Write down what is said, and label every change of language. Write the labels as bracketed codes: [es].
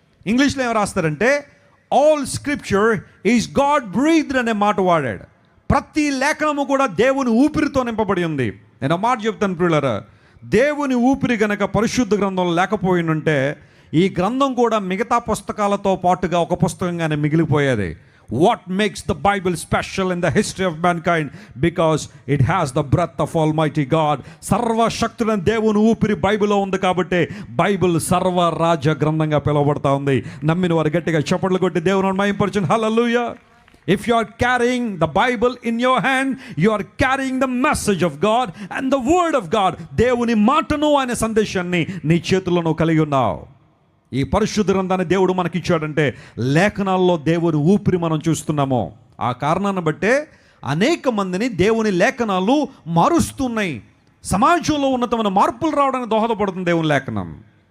[te] ఇంగ్లీష్లో ఏం రాస్తారంటే, [en] all scripture is God breathed [te] అనే మాట వాడాడు. ప్రతి లేఖనము కూడా దేవుని ఊపిరితో నింపబడి ఉంది. నేను మాట చెప్తాను ప్రియులారా, దేవుని ఊపిరి గనక పరిశుద్ధ గ్రంథంలో లేకపోయినంటే ఈ గ్రంథం కూడా మిగతా పుస్తకాలతో పాటుగా ఒక పుస్తకంగానే మిగిలిపోయేది. [en] What makes the Bible special in the history of mankind? Because it has the breath of Almighty God. [te] సర్వశక్తుడైన దేవుని ఊపిరి బైబిల్లో ఉంది కాబట్టి బైబిల్ సర్వరాజ గ్రంథంగా పిలువబడతా ఉంది. నమ్మిన వారు గట్టిగా చప్పట్లు కొట్టి దేవుని మహిమపరచండి. హల్లెలూయా. [en] If you are carrying the Bible in your hand, you are carrying the message of God and the word of God. [te] దేవుని మాటను, ఆయన సందేశాన్ని నీ చేతుల్లో కలిగి ఉన్నావు. ఈ పరిశుద్ధ గ్రంథాన్ని దేవుడు మనకిచ్చాడంటే లేఖనాల్లో దేవుని ఊపిరి మనం చూస్తున్నాము. ఆ కారణాన్ని బట్టే అనేక మందిని దేవుని లేఖనాలు మారుస్తున్నాయి. సమాజంలో ఉన్నతమైన మార్పులు రావడానికి దోహదపడుతుంది దేవుని లేఖనం.